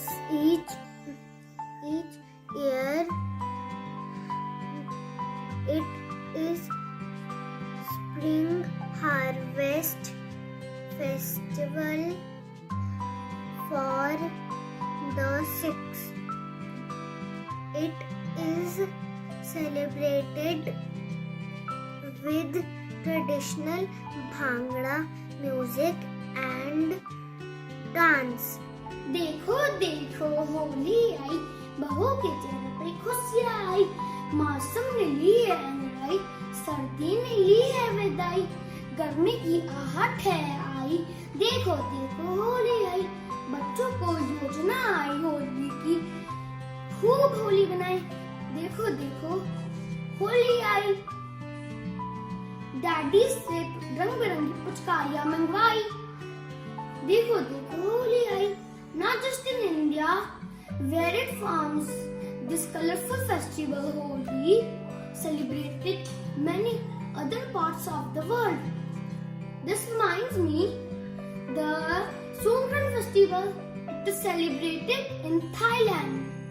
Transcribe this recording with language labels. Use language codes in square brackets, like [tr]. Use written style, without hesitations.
[en] Each year it is Spring Harvest Festival for the 6th. It is celebrated with traditional Bhangra music and dance. [hi] देखो देखो होली आई, बहू के चेहरे पे खुशियाँ आई, मौसम ने ली है अंगड़ाई, सर्दी ने ली है विदाई, गर्मी की आहट है आई, देखो देखो होली आई, बच्चों को योजना आई होली की, खूब होली बनाए, देखो देखो होली आई। डैडी से रंग बिरंगी पिचकारियां मंगवाई, देखो देखो होली आई। [en] Not just in India, where it forms this colorful festival Holi, celebrated many other parts of the world. This reminds me, the Songkran festival it is celebrated in Thailand.